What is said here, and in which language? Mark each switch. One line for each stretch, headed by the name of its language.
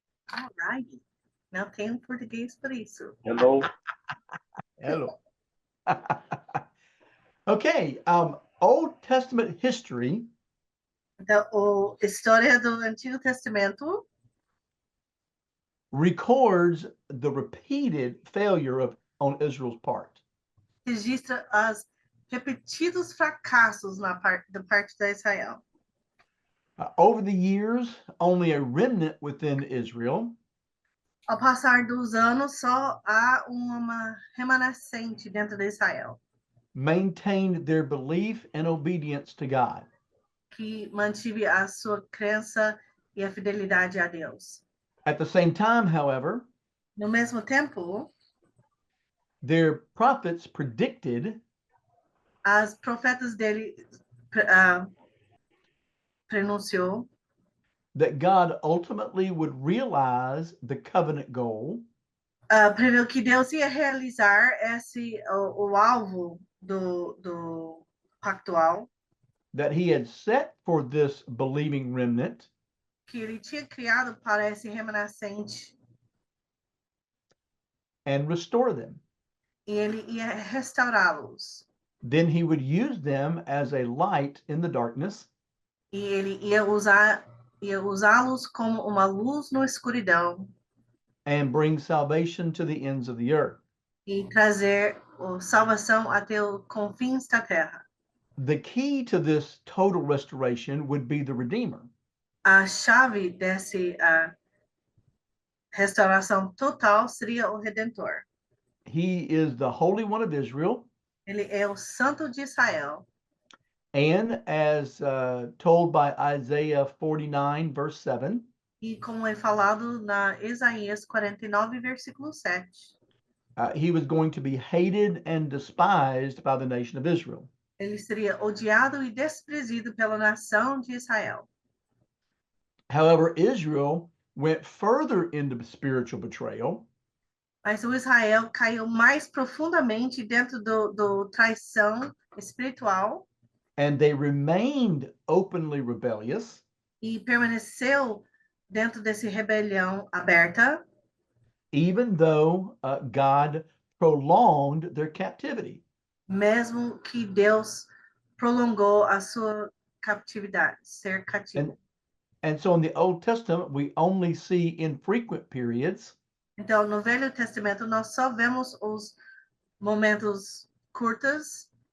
English: Alright.
Portuguese: Não tem português para isso.
English: Hello. Hello. Okay. Old Testament history
Portuguese: Então, a história do Antigo Testamento
English: records the repeated failure on Israel's part.
Portuguese: registra os repetidos fracassos da parte de Israel.
English: Over the years, only a remnant within Israel
Portuguese: Ao passar dos anos, só há uma remanescente dentro de Israel
English: maintained their belief and obedience to God.
Portuguese: que mantive a sua crença e a fidelidade a Deus.
English: At the same time, however,
Portuguese: No mesmo tempo,
English: their prophets predicted
Portuguese: as profetas dele pronunciou
English: that God ultimately would realize the covenant goal
Portuguese: preveu que Deus ia realizar o alvo do pactual
English: that he had set for this believing remnant,
Portuguese: que ele tinha criado para esse remanescente
English: and restore them.
Portuguese: e ele ia restaurá-los.
English: Then he would use them as a light in the darkness
Portuguese: E ele ia usá-los como uma luz na escuridão
English: and bring salvation to the ends of the earth.
Portuguese: e trazer salvação até os confins da terra.
English: The key to this total restoration would be the Redeemer.
Portuguese: A chave dessa restauração total seria o Redentor.
English: He is the Holy One of Israel,
Portuguese: Ele é o Santo de Israel.
English: and as told by Isaiah 49, verse 7,
Portuguese: E como é falado na Isaías 49, versículo 7,
English: he was going to be hated and despised by the nation of Israel.
Portuguese: ele seria odiado e desprezido pela nação de Israel.
English: However, Israel went further into spiritual betrayal
Portuguese: Mas o Israel caiu mais profundamente dentro do traição espiritual
English: and they remained openly rebellious,
Portuguese: e permaneceu dentro dessa rebelião aberta,
English: even though God prolonged their captivity.
Portuguese: mesmo que Deus prolongou a sua captividade, ser cativo.
English: And so in the Old Testament, we only see infrequent periods
Portuguese: Então, no Velho Testamento, nós só vemos os momentos curtos,